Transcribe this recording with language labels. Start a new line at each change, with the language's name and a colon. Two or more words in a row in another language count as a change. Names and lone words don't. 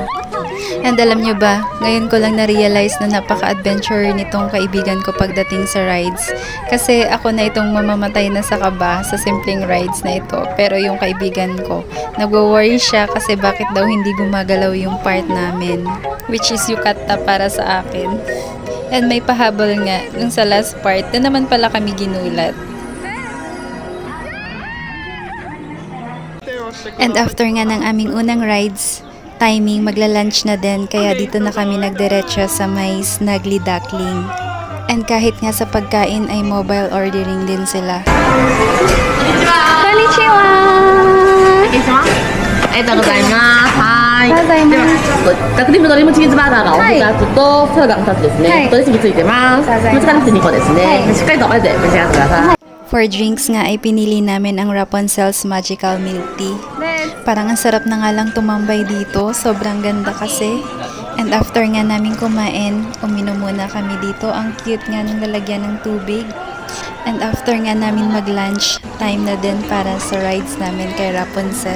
Filipino: And alam nyo ba, ngayon ko lang na-realize na napaka-adventure nitong kaibigan ko pagdating sa rides. Kasi ako na itong mamamatay na sa kaba sa simpleng rides na ito. Pero yung kaibigan ko, nagwo-worry siya kasi bakit daw hindi gumagalaw yung part namin. Which is yukata para sa akin. And may pahabol nga nung sa last part na naman pala kami ginulat. And after nga ng aming unang rides, timing, magla-lunch na din, kaya dito na kami nagdiretso sa may Snuggly Duckling. And kahit nga sa pagkain ay
English: mobile ordering
Filipino: din sila.
Japanese: Konnichiwa! クリームのりもチーズバーガーがお二つとサラダが2つですね。ドレッシングついてます。もちから2個ですね。しっかりと混ぜて召し上がってください。
English: For drinks
Filipino: nga ay pinili namin ang Rapunzel's Magical Milk Tea. Parang ang sarap na nga lang tumambay dito, sobrang ganda kasi. And after nga namin kumain, uminom muna kami dito. Ang cute nga nung lalagyan ng tubig. And after nga namin mag-lunch, time na din para sa rides namin kay Rapunzel.